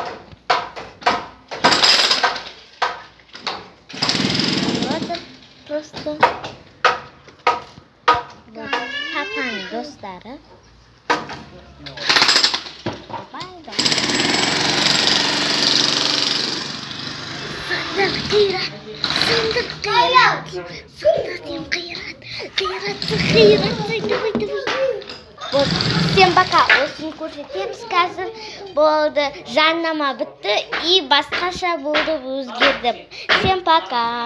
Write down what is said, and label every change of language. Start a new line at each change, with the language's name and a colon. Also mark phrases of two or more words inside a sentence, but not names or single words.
Kazakh: Просто папаның достары. Сындыр қиырат.
Russian: Вот, всем пока.
Kazakh: Осыны көрсетеміз қазір. Болды, жарнама бітті и басқаша болды, өзгерді.
Russian: Всем пока.